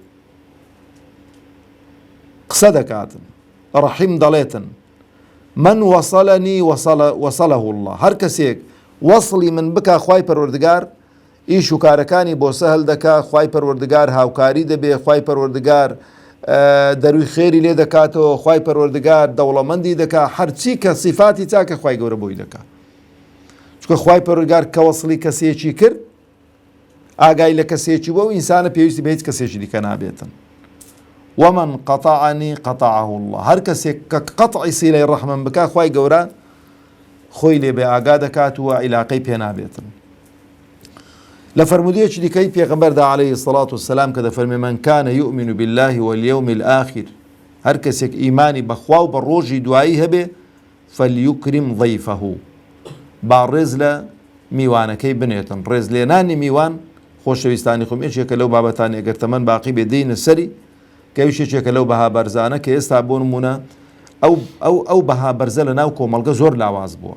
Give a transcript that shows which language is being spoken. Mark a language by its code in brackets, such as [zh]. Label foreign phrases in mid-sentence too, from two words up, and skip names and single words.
[ckb] قسە دەکاتن ڕەحیم دەڵێتن [ar] من وصلني وصله الله [ckb] هەر کەسێک وەصلی من بکا خوای پەروەردگار ئیش و کارەکانی بۆ سەهل دەکا خوای پەروەردگار هاوکاری دەبێ خوای پەروەردگار دەروی خێری لێ دەکاتەوە، خوای پەروەردگار دەوڵەمەندی دەکات، هەرچی کە سیفاتی چاکە خوای گەورە بۆی دەکات. چونکە خوای پەروەردگار کە وەسڵی کەسێکی کرد، ئاگای لە کەسێکی بۆ و ئینسانە پێویستی بە هیچ کەسێکی دیکە نابێتن. [ar] ومن قطعني قطعه الله، [ckb] هەر کەسێک کە قەتعی سیلەی ڕەحمم بکات خوای گەورە خۆی لێ بێ ئاگا دەکات و عیلاقەی پێ نابێتن. لە فەرمودەیەکی دیکەی پێغەمبەردا [ar] عەلەیهی سەڵات وسەلام [ckb] کە دەفەرمێ [ar] من کان یؤمن بالله واليوم الآخر، [ckb] هەر کەسێک ئیمانی بەخوا و بە ڕۆژی دوایی هەبێ [ar] فەلیوکریم ضەیفەهو، [ckb] با ڕێز لە میوانەکەی بنێتن. ڕێز لێنانی میوان خۆشەویستانی خۆم یەکێکە لەو بابەتانی ئەگەر تەمەن باقی بێ دێنە سەری، کە یەکێکە لەو بەها بەرزانە کە ئێستا بۆ نمونە ئەو بەها بەرزە لە ناو کۆمەڵگە زۆر لاواز بووە.